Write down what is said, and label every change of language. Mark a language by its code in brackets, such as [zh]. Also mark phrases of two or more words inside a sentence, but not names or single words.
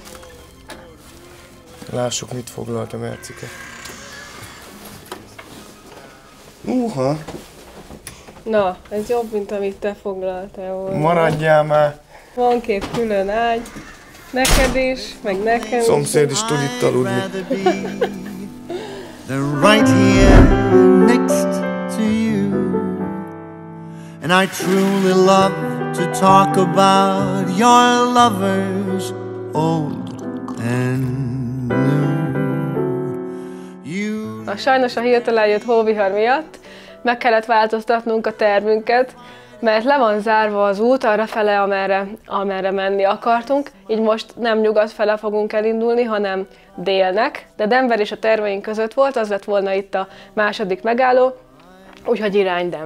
[hu] Lássuk, mit foglalt a Mercike. Na, ez jobb, mint amit te foglaltál volna. Maradjál már! Van 2 külön ágy, neked is, meg nekem is. Szomszéd is tud itt aludni. [en] They're right here next to you. And I truly love to talk about your lovers, old and new. [hu] Sajnos a hirtelen jött hóvihar miatt meg kellett változtatnunk a tervünket, mert le van zárva az út arrafele, amerre menni akartunk, így most nem nyugat fele fogunk elindulni, hanem délnek, de Denver is a terveink között volt, az lett volna itt a második megálló, úgyhogy irány Denver.